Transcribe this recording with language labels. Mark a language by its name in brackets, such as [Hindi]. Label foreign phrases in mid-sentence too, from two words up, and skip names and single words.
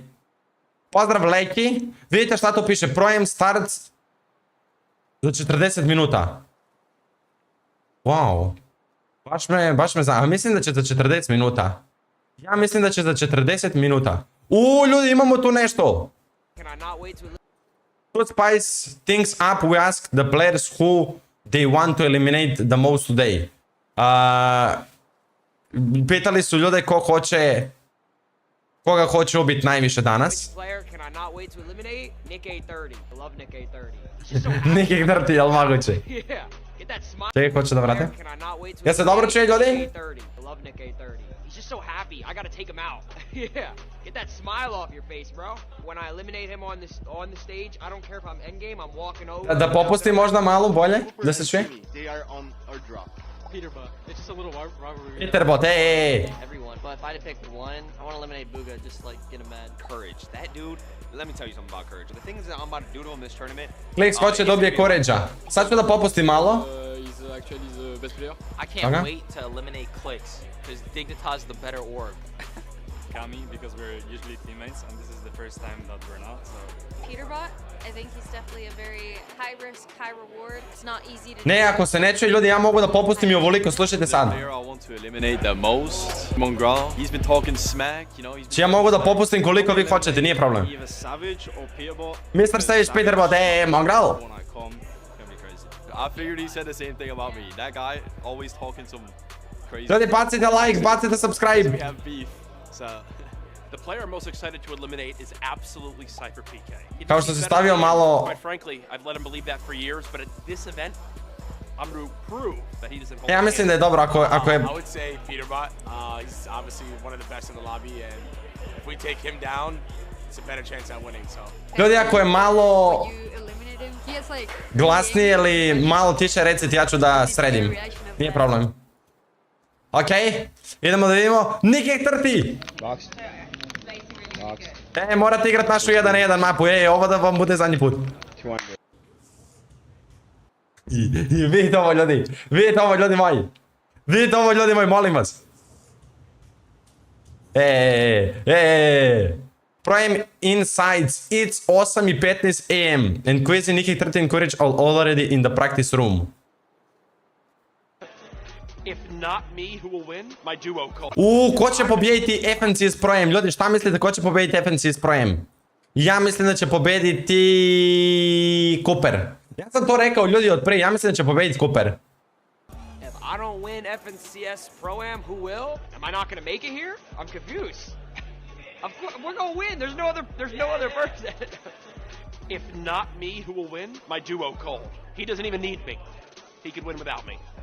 [Serbian] Pozdrav Leki, vidite šta to piše, [English] ProAm starts [Serbian] za 40 minuta. [English] Wow. [Serbian] Baš me zanima, mislim da će za 40 minuta. Ja mislim da će za 40 minuta. Ljudi, imamo tu nešto. [English] To spice things up, we ask the players who they want to eliminate the most today. [Serbian] Pitali su ljude koga hoće ubiti najviše danas. Nick 30, jel moguće? Čekaj, hoće da vrate? Ja se dobro čuje ljudi? [English] Just so happy. I gotta take him out. Yeah. Get that smile off your face, bro. When I eliminate him on the stage, I don't care if I'm endgame, I'm walking over. [Serbian] Da popusti možda malo bolje, da se čuje? [English] They are on our drop. Peterbot. It's just a little rivalry. Peterbot, ej. Everyone, but if I had to pick one, I want to eliminate Booga, just like get him mad. Courage. That dude, let me tell you something about courage. The things that I'm about to do to him this tournament. [Serbian] Clicks hoće dobije Courage-a. Sad ću da popustim malo. [English] He's actually the best player. I can't wait to eliminate Clicks, because Dignitas the better orb. Kami, because we're usually teammates, and this is the first time that we're not, so... Peterbot, I think he's definitely a very high risk, high reward. It's not easy to [Serbian] Ne, ako se ne čuje ljudi, ja mogu da popustim i ovoliko, slušajte sad. [English] The player I want to eliminate the most, Mongrel. He's been talking smack, you know, he's been... [Serbian] Ja mogu da popustim koliko vi hoćete, nije problem. [English] Either Savage or Peterbot. Mr. Savage, Peterbot, Mongrel. When I come, gonna be crazy. I figured he said the same thing about me. That guy always talking some crazy... [Serbian] Ljudi, [English] bacite like, bacite subscribe. We have beef, so... The player I'm most excited to eliminate is absolutely Cypher PK. [Serbian] Kao što se stavio malo... [English] Quite frankly, I've let him believe that for years, but at this event, I'm to prove that he doesn't hold [Serbian] Ja mislim da je dobro ako je... [English] I would say Peterbot. He's obviously one of the best in the lobby, and if we take him down, it's a better chance at winning, so... [Serbian] Ljudi, ako je malo... [English] you eliminate him. He has like [Serbian] glasnije ili malo tiše recite, ja ću da sredim. Nije problem. Okej, idemo da vidimo. Nick 30! Morate igrat našu 1-1 mapu, ovo da vam bude zadnji put. Vidite ovo ljudi, vidite ovo ljudi moji. Vidite ovo ljudi moji, molim vas. [English] ProAm insides, it's 8:15 AM and quiz Nick 30 encourage already in the practice room. If not me, who will win? My duo call. [Serbian] Ko će pobijediti FNC s ProAm? Ljudi, šta mislite ko će pobijediti FNC s ProAm? Ja mislim da će pobijediti Cooper. Ja sam to rekao ljudi od prije, ja mislim da će pobijediti Cooper. [English] If I don't win FNCS ProAm, who will? Am I not gonna make it here? I'm confused. Of course, we're gonna win. There's no other person. If not me, who will win? My duo call. He doesn't even need me. He could win without me.